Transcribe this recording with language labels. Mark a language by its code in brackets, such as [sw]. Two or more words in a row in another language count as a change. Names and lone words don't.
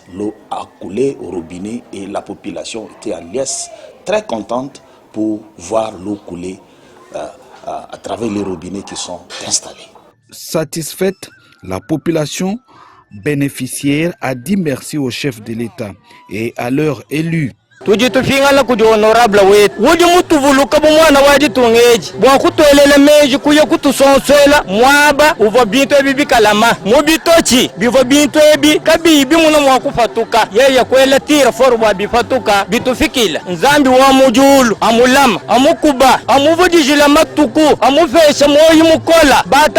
[fr] L'eau a coulé au robinet et la population était en liesse, très contente pour voir l'eau couler à travers les robinets qui sont installés. Satisfaite, la population bénéficiaire a dit merci au chef de l'État et à leurs élus. [lua] tujitufingala kudi honorable wetu wudi mutuvuluka bumwana waji tungeji bwa kutolela meji kuye kutusonsela mwaba uvo bintu ebi bikalama mubitochi bivo bintu ebi kabibi muna mwakufatuka yeye kwela tira foru bwa bifatuka bitufikila nzambi wa mujulu amulama amukuba amuvujijila matuku amufesha moyi mukola bata